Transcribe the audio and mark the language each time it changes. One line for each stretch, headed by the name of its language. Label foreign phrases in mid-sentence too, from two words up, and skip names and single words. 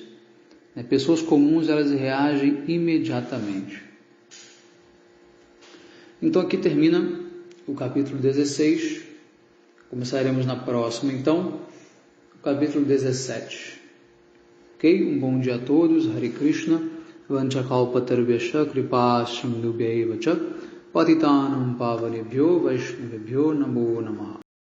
Portuguese: Pessoas comuns, elas reagem imediatamente. Então aqui termina o capítulo 16, começaremos na próxima, então, o capítulo 17. Ok? Um bom dia a todos,
Sanskrit: हरे कृष्ण, वाञ्छाकल्पतरुभ्यश्च कृपासिन्धुभ्य एव च पतितानां पावनेभ्यो वैष्णवेभ्यो नमो नमः.